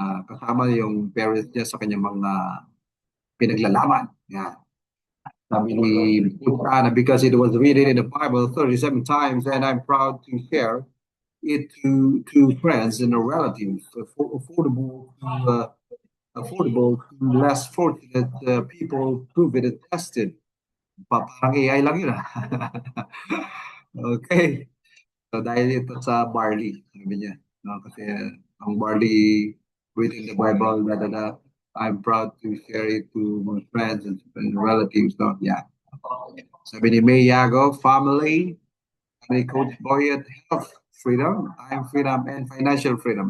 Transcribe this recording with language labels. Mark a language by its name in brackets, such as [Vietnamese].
[Filipino] Kasama yung parents niya sa kanyang mga pinaglalaban. Yan. Sabi ni Ana, [English] because it was written in the Bible 37 times, and I'm proud to share it to friends and relatives, affordable to less fortunate people, proven and tested. [Filipino] Parang AI lang yun. [English] Okay. [Filipino] So dahil ito sa barley, sabi niya. No? Kasi ang [English] barley written in the Bible, I'm proud to share it to my friends and relatives. No? Yeah. [Filipino] Sabi ni [English] May Yago, family, ni Coach Boyet, health, freedom, time freedom, and financial freedom.